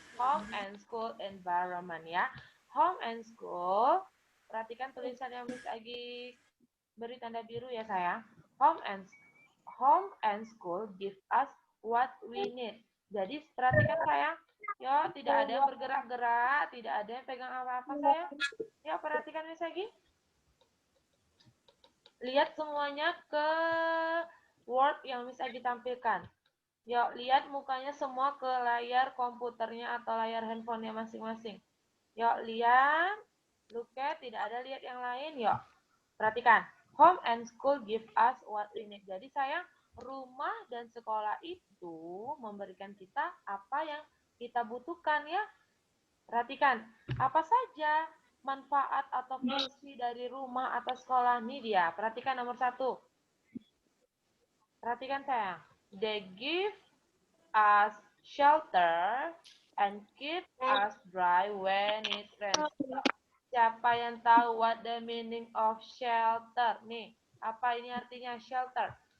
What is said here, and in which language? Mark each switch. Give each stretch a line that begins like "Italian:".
English: Home and school environment ya. Home and school.
Indonesian: Perhatikan tulisan yang Miss Agi beri tanda biru ya sayang.
English: Home and school give us what we need.
Indonesian: Jadi perhatikan sayang. Yo, tidak ada yang bergerak-gerak, tidak ada yang pegang apa-apa sayang. Ya, perhatikan Miss Agi. Lihat semuanya ke Word yang Miss Agi tampilkan. Yuk, lihat mukanya semua ke layar komputernya atau layar handphonenya masing-masing. Yuk, lihat.
English: Look at,
Indonesian: tidak ada lihat yang lain. Yuk, perhatikan.
English: Home and school give us what we need.
Indonesian: Jadi sayang, rumah dan sekolah itu memberikan kita apa yang kita butuhkan ya. Perhatikan, apa saja manfaat atau fungsi dari rumah atau sekolah ini dia. Perhatikan nomor 1. Perhatikan sayang.
English: They give us shelter and keep us dry when it rains.
Indonesian: Siapa yang tahu
English: what the meaning of shelter?
Indonesian: Nih, apa ini artinya shelter?